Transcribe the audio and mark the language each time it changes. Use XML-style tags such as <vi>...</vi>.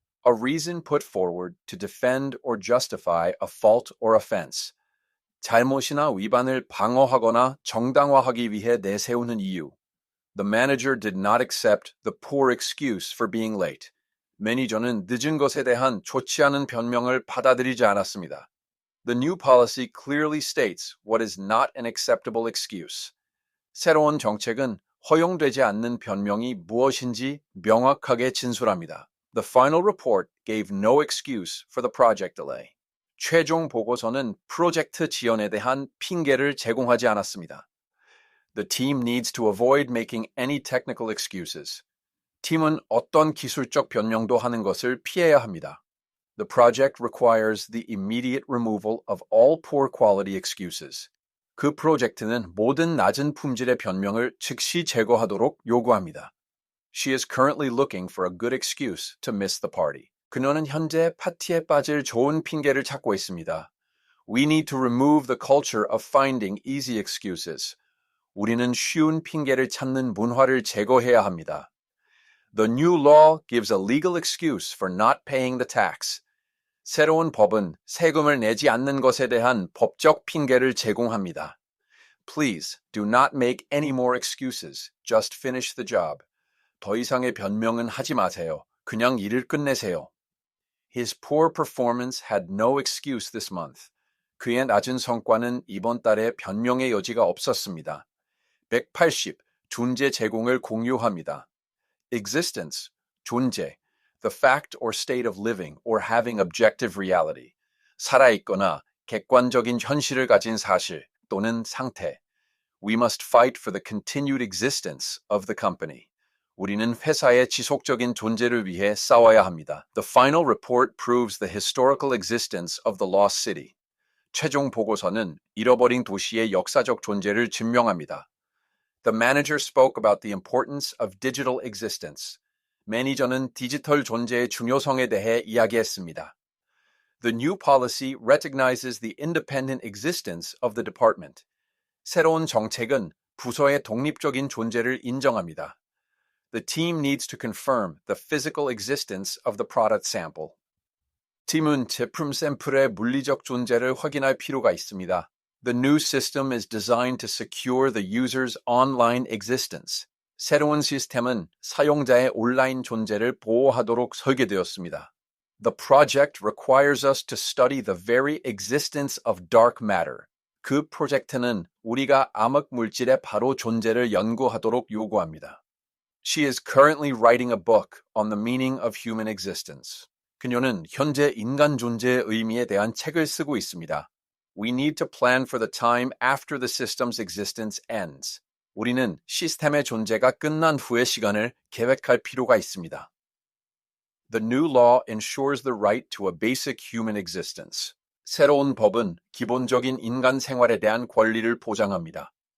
<en>A reason put forward to defend or justify a fault or offense.</en> <ko>잘못이나 위반을 방어하거나 정당화하기 위해 내세우는 이유.</ko> <en>The manager did not accept the poor excuse for being late.</en> <ko>매니저는 늦은 것에 대한 좋지 않은 변명을 받아들이지 않았습니다.</ko> <en>The new policy clearly states what is not an acceptable excuse.</en> <ko>새로운 정책은 허용되지 않는 변명이 무엇인지 명확하게 진술합니다.</ko> <en>The final report gave no excuse for the project delay.</en> <ko>최종 보고서는 프로젝트 지연에 대한 핑계를 제공하지 않았습니다.</ko> <en>The team needs to avoid making any technical excuses.</en> <ko>팀은 어떤 기술적 변명도 하는 것을 피해야 합니다.</ko> <en>The project requires the immediate removal of all poor quality excuses.</en> <ko>그 프로젝트는 모든 낮은 품질의 변명을 즉시 제거하도록 요구합니다.</ko> <en>She is currently looking for a good excuse to miss the party.</en> <ko>그녀는 현재 파티에 빠질 좋은 핑계를 찾고 있습니다.</ko> <en>We need to remove the culture of finding easy excuses.</en> <ko>우리는 쉬운 핑계를 찾는 문화를 제거해야 합니다.</ko> <en>The new law gives a legal excuse for not paying the tax.</en> <ko>새로운 법은 세금을 내지 않는 것에 대한 법적 핑계를 제공합니다.</ko> <en>Please do not make any more excuses. Just finish the job.</en> <ko>더 이상의 변명은 하지 마세요. 그냥 일을 끝내세요.</ko> <en>His poor performance had no excuse this month.</en> <ko>그의 낮은 성과는 이번 달에 변명의 여지가 없었습니다. 180. 존재 제공을 공유합니다.</ko> <en>Existence, 존재, the fact or state of living or having objective reality.</en> <ko>살아있거나 객관적인 현실을 가진 사실 또는 상태.</ko> <en>We must fight for the continued existence of the company.</en> <ko>우리는 회사의 지속적인 존재를 위해 싸워야 합니다.</ko> <en>The final report proves the historical existence of the lost city.</en> <ko>최종 보고서는 잃어버린 도시의 역사적 존재를 증명합니다.</ko> <en>The manager spoke about the importance of digital existence.</en> <ko>매니저는 디지털 존재의 중요성에 대해 이야기했습니다.</ko> <en>The new policy recognizes the independent existence of the department.</en> <ko>새로운 정책은 부서의 독립적인 존재를 인정합니다.</ko> <en>The team needs to confirm the physical existence of the product sample.</en> <ko>팀은 제품 샘플의 물리적 존재를 확인할 필요가 있습니다.</ko> <en>The new system is designed to secure the user's online existence.</en> <ko>새로운 시스템은 사용자의 온라인 존재를 보호하도록 설계되었습니다.</ko> <en>The project requires us to study the very existence of dark matter.</en> <ko>그 프로젝트는 우리가 암흑 물질의 바로 존재를 연구하도록 요구합니다.</ko> <en>She is currently writing a book on the meaning of human existence.</en> <ko>그녀는 현재 인간 존재의 의미에 대한 책을 쓰고 있습니다.</ko> <en>We need to plan for the time after the system's existence ends.</en> <ko>우리는 시스템의 존재가 끝난 후의 시간을 계획할 필요가 있습니다.</ko> <en>The new law ensures the right to a basic human existence.</en> <ko>새로운 법은 기본적인 인간 생활에 대한 권리를 보장합니다.</ko>